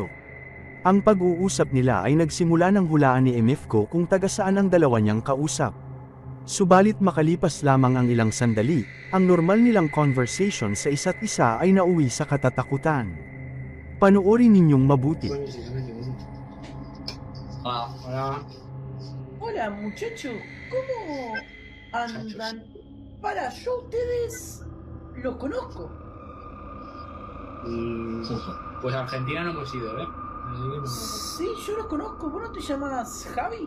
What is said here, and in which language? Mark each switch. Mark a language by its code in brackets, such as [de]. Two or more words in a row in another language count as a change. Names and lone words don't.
[tl] Ang pag-uusap nila ay nagsimula ng hulaan ni MFco kung taga saan ang dalawa niyang kausap. Subalit makalipas lamang ang ilang sandali, ang normal nilang conversation sa isa't isa ay nauwi sa katatakutan. Panoorin ninyong mabuti. [es] Hola. Hola muchachos, ¿cómo andan? Para, yo ustedes los conozco. Pues a Argentina no hemos ido, ¿eh? Sí, yo los conozco. ¿Vos no te llamas Javi?